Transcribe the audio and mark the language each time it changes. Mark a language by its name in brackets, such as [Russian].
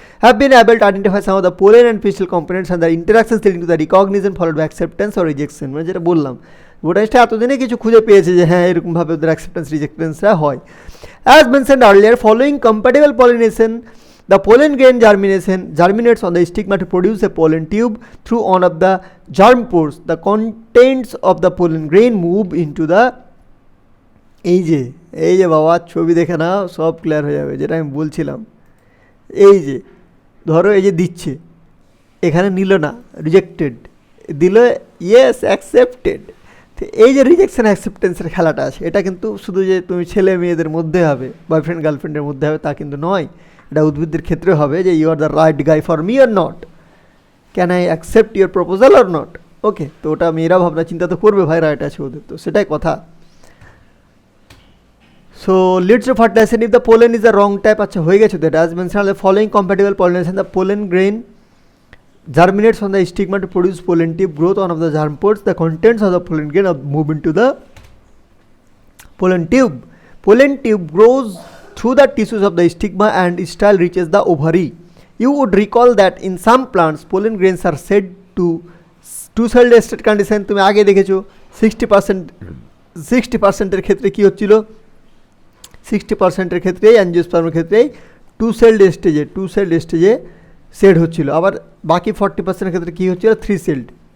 [English] Have been able to identify some of the pollen and pistil components and their interactions leading to the recognition followed by acceptance or rejection। [Bangla] মানে যেটা বললাম, বোটানিস্টরা এতদিনে কিছু খুঁজে পেয়েছে যে হ্যাঁ এরকমভাবে ওদের অ্যাকসেপ্টেন্স রিজেক্টেন্সরা হয়। [English] As mentioned earlier, following compatible pollination, the pollen grain germinates on the stigma to produce a pollen tube through one of the germ pores. The contents of the pollen grain move into the [Bangla] এই যে বাবা ছবি দেখে নাও, সব clear হয়ে যাবে যেটা আমি বলছিলাম। এই যে ধরো এই যে দিচ্ছে, এখানে নিল না, রিজেক্টেড, দিল ইয়েস অ্যাকসেপ্টেড। তো এই যে রিজেকশন অ্যাকসেপ্টেন্সের খেলাটা আছে, এটা কিন্তু শুধু যে তুমি ছেলে মেয়েদের মধ্যে হবে, বয়ফ্রেন্ড গার্লফ্রেন্ডের মধ্যে হবে তা কিন্তু নয়, এটা উদ্ভিদদের ক্ষেত্রে হবে যে [English] you are the right guy for me or not, [Bangla] can I accept your proposal or not. ওকে, তো ওটা মেয়েরা ভাবনা চিন্তা তো করবে, ভাই রাইট আছে ওদের, তো সেটাই কথা। [English] So leads to fertilisation if the pollen is the wrong type. [Bangla] আচ্ছা হয়ে গেছে তো এটা। [English] As mentioned the following compatible pollination, the pollen grain germinates on the stigma to produce pollen tube growth on of the germ pods. The contents of the pollen grain move into the pollen tube. Pollen tube grows through the tissues of the stigma and style reaches the ovary. You would recall that in some plants pollen grains are said to two-celled state condition. [Bangla] তুমি আগে দেখেছো 60% এর ক্ষেত্রে কি হচ্ছিল, 60% এর ক্ষেত্রে অ্যাঞ্জিওস্পার্মের ক্ষেত্রে টু সেলড স্টেজে সেড হচ্ছিল, আবার বাকি 40% ক্ষেত্রে কী হচ্ছিল, 3 সেলড।